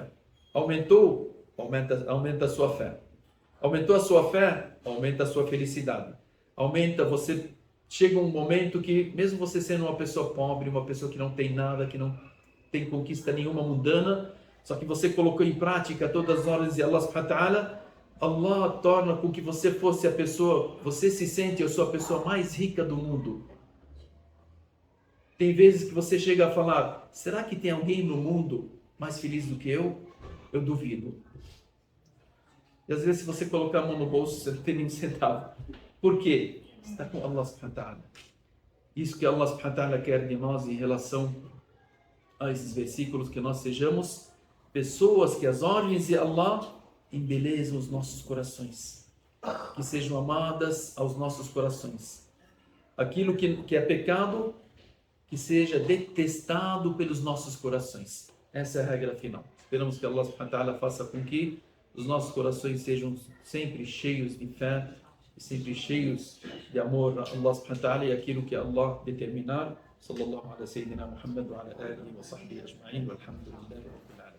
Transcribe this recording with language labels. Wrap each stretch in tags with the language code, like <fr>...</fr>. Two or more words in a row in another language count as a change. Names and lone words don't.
<pt>Aumentou? Aumenta a sua fé. Aumentou a sua fé? Aumenta a sua felicidade. Você chega um momento que, mesmo você sendo uma pessoa pobre, uma pessoa que não tem nada, que não tem conquista nenhuma mundana, só que você colocou em prática todas as ordens de Allah</pt> <ar>سبحانه وتعالى,</ar> <pt>Allah torna com que você fosse a pessoa, você se sente, eu sou a pessoa mais rica do mundo. Tem vezes que você chega a falar, será que tem alguém no mundo mais feliz do que eu? Eu duvido. E às vezes se você colocar a mão no bolso, você não tem nem um centavo. Por quê? Está com Allah</pt> <ar>سبحانه وتعالى.</ar> <pt>Isso que Allah</pt> <ar>سبحانه وتعالى</ar> <pt>quer de nós em relação a esses versículos, que nós sejamos pessoas que as ordens de Allah embelezam os nossos corações. Que sejam amadas aos nossos corações. Aquilo que é pecado, que seja detestado pelos nossos corações. Essa é a regra final. Esperamos que Allah</pt> <ar>سبحانه وتعالى</ar> <pt>faça com que os nossos corações sejam sempre cheios de fé, sempre cheios de amor a Allah</pt> <ar>سبحانه وتعالى</ar> <pt>e aquilo que Allah determinar.</pt> <ar>صلى الله على سيدنا محمد وعلى آله وصحبه أجمعين والحمد لله.</ar>